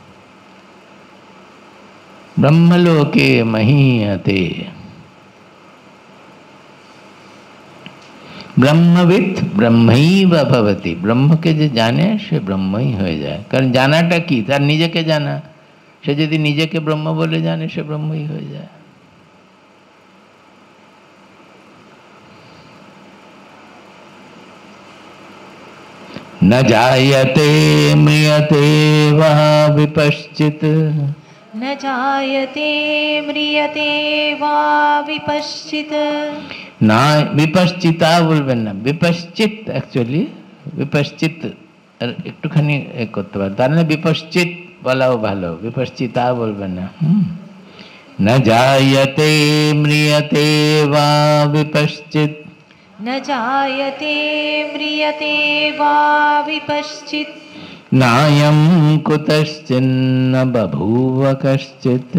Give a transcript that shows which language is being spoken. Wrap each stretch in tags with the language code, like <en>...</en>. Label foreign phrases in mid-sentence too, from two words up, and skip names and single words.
<sa>ব্রহ্মলোকে মহীয়তে, ব্রহ্মবিদ ব্রহ্মৈব ভবতি,</sa> <bn>ব্রহ্মকে যে জানে সে ব্রহ্মই হয়ে যায়। কারণ জানাটা কি? তার নিজেকে জানা। সে যদি নিজেকে ব্রহ্ম বলে জানে, সে ব্রহ্মই হয়ে যায়।</bn> <sa>न जायते म्रियते वा विपश्चित्, न जायते म्रियते वा विपश्चित्।</sa> <bn>না বিপশ্চিতা বলবেন না, বিপশ্চিত। অ্যাকচুয়ালি বিপশ্চিত একটুখানি করতে পারেন, তার মানে বিপশ্চিত বলাও ভালো, বিপশ্চিতা বলবেন না।</bn> <sa>न जायते म्रियते वा विपश्चित्, न जायते म्रियते वा विपश्चित्। नायं कुतश्चिन्न बभूव कश्चित्,</sa>